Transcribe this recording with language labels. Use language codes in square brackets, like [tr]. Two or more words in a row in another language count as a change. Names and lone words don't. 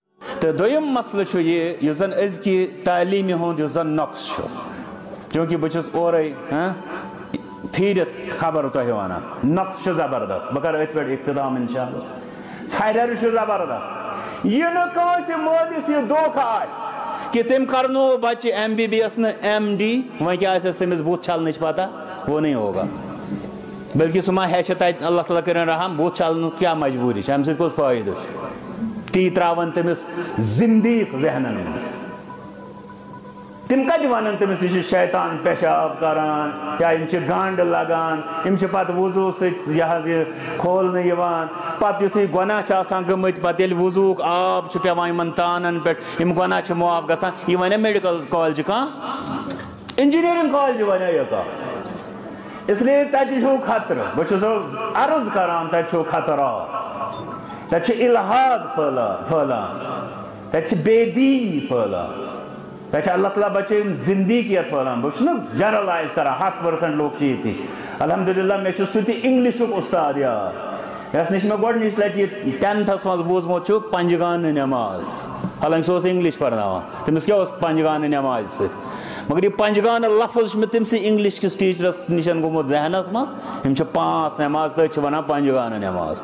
[ks] تو دویم مسئلہ چھو یہ یُس زن أزکہِ تعلیٖمہِ ہُنٛد یُس زن نقص چھُ چونکہ بہٕ چھُس اورے پھیرت خبر تۄہہِ وَنان نقص چھُ زبردست بہٕ کرٕ أتھۍ پٮ۪ٹھ اقتدام انشاءاللہ ژھرٮ۪ر چھُ زبردست یہِ نہٕ کٲنٛسہِ مٲلِس یہِ دھوکہ آسہِ کہ تٔمۍ کرنو بچہِ MBBS نہٕ MD وۄنۍ کیٛاہ آسٮ۪س تٔمِس بُتھ چھلنٕچ پتہ [ur] وہ نہیں ہوگا بلکہ [ks] سُہ ما ہیٚچھِ تتہِ اللہ تعالیٰ کٔرِنۍ رحم بُتھ چھلنُک کیٛاہ مجبوٗری چھِ اَمہِ سۭتۍ کُس فٲیدٕ چھُ تی ترٛاوَن تٔمِس زِندیٖق ذہنن منٛز تِم کتہِ ونن تٔمِس یہِ چھُ شیطان پیشاب کران یا یِم چھِ گنٛڈ لگان یِم چھِ پتہٕ وضوٗ سۭتۍ یہِ حظ یہِ کھولنہٕ یِوان پتہٕ یُتھُے گۄناہ چھِ آسان گٔمٕتۍ پتہٕ ییٚلہِ وضوٗہُک آب چھُ پیٚوان یِمن تانن پٮ۪ٹھ یِم گۄناہ چھِ معاف گژھان یہِ ونے میڈیکل کالجہِ کانٛہہ انجینئرنگ کالجہِ ونے یہِ کانٛہہ [ur] اس لیے [ks] تتہِ چھُو خطرٕ بہٕ چھُسو عرض کران تتہِ چھُو خطرات تتہِ چھُ الحاد پھٔہلان تتہِ چھِ بے دیٖنی پھٔہلان تتہِ چھِ اللہ تعالیٰ بچٲیِن زندگیت پھٔہلان بہٕ چھُس نہٕ جنرلایز کران 100% لوٗکھ چھِ ییٚتی الحمدللہ مےٚ چھُ سُہ تہِ انگلشُک اُستاد یاد یس نِش مےٚ گۄڈنِچ لٹہِ یہِ 10تھس منٛز بوٗزمُت چھُ پنجگانہٕ نٮ۪ماز حالانکہِ سُہ اوس انگلش پرناوان تٔمِس کیٛاہ اوس پنجگانہٕ نٮ۪مازِ سۭتۍ مگر یہِ پنجگانہٕ لفظ چھُ مےٚ تٔمسٕے انگلش کِس ٹیٖچرس نِش گوٚمُت ذہنس منٛز یِم چھِ 5 نٮ۪ماز تٔتھۍ چھِ ونان پنجگانہٕ نٮ۪ماز